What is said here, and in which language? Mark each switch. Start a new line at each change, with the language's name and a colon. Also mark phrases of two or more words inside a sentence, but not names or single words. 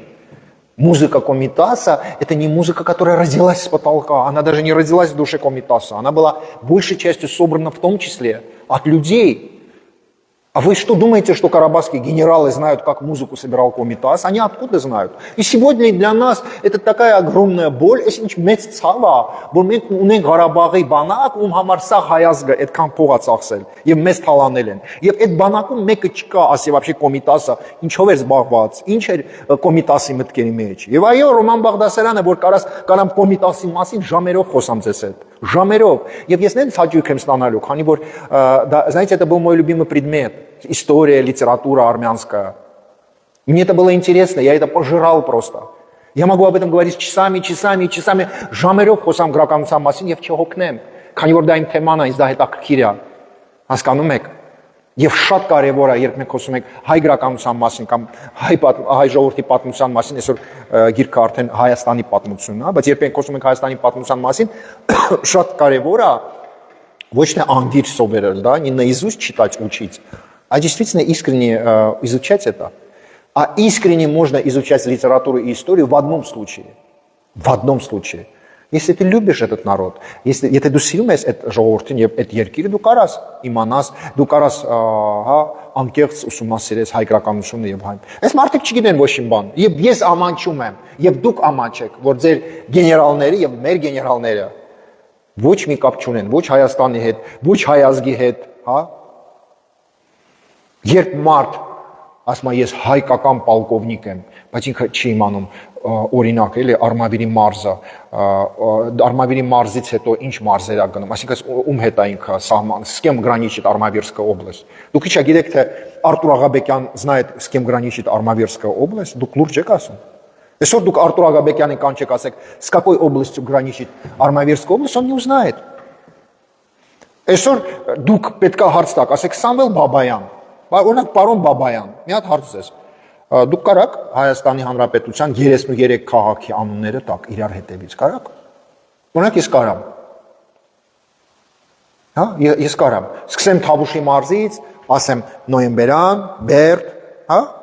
Russian: Музыка Комитаса – это не музыка, которая родилась с потолка. Она даже не родилась в душе Комитаса. Она была большей частью собрана в том числе от людей. А вы что думаете, что карабахские генералы знают, как музыку собирал Комитас? Они откуда знают? И сегодня для нас это такая огромная боль.
Armenian: Если մեծ ցավ է, որ մենք ունենք Ղարաբաղի բանակ, ում համար սա հայազգը այդքան փող է ծախսել եւ մեզ թալանել են։ Եվ այդ բանակում մեկը չկա, ասի вообще Կոմիտասը ինչով էր զբաղված, ինչ էր Կոմիտասի մտքերի մեջ։ Եվ այո, Ռոման Բաղդասարյանը, որ կարամ Կոմիտասի մասին ժամերով խոսամ ձեզ հետ, ժամերով։ Եվ ես նենց հաճույք եմ ստանալու, քանի որ
Russian: знаете, это был мой любимый предмет. История, литература армянская. Мне это было интересно, я это пожирал просто. Я могу об этом говорить часами,
Armenian: ժամերով խոսամ գրականության մասին եւ չհոգնեմ, քանի որ դա իմ թեման է, ինձ դա հետաքրքիր է։ Հասկանում եք։ Եվ շատ կարեւոր է, երբ մենք խոսում ենք հայ գրականության մասին կամ հայ ժողովրդի պատմության մասին, այսօր գիրքը արդեն Հայաստանի պատմությունն է, բայց երբ մենք խոսում ենք Հայաստանի պատմության մասին, շատ կարեւոր է ոչ թե անգիր սովորել,
Russian: да, не наизусть читать, учить, а действительно искренне изучать это. А искренне можно изучать литературу и историю в одном случае. В одном случае. Если ты любишь этот народ, если
Armenian: դու սիրում ես այդ ժողովրդին եւ այդ երկիրը, դու կարաս իմանաս, դու կարաս հա անկեղծ ուսումնասիրես հայ գրականությունը եւ հայ։ Այս մարդիկ չգիտեն ոչ իմ բան։ Եվ ես ամանչում եմ, եւ դուք ամանչեք, որ ձեր գեներալները եւ մեր գեներալները ոչ մի կապ չունեն ոչ Հայաստանի հետ, ոչ հայ ազգի հետ, հա։ Երբ մարդ ասում է ես հայկական պոլկովնիկ եմ, բայց ինքը չի իմանում օրինակ էլի Արմավիրի մարզը, Արմավիրի մարզից հետո ինչ մարզեր է գնում, այսինքն ում հետ է ինքը սահման,
Russian: с кем граничит Армавирская область։
Armenian: Դուք ի՞նչ գիտեք թե Արտուր Աղաբեկյան
Russian: знает с кем граничит Армавирская область,
Armenian: դուք լուրջ եք ասում։ Այսօր դուք Արտուր Աղաբեկյանին կանչեք, ասեք,
Russian: с какой областью граничит Армавирская область, он не узнает։
Armenian: Այսօր դուք պետք է հարց տաք, ասեք Սամվել Բաբայան, օրինակ պարոն Բաբայան, մի հատ հարց ես։ Դուք կարաք Հայաստանի Հանրապետության 33 քաղաքի անունները տաք իրար հետևից, կարաք։ Օրինակ ես կարամ։ Հա, ես կարամ։ Սկսեմ Թավուշի մարզից, ասեմ Նոյեմբերան, Բերդ, հա,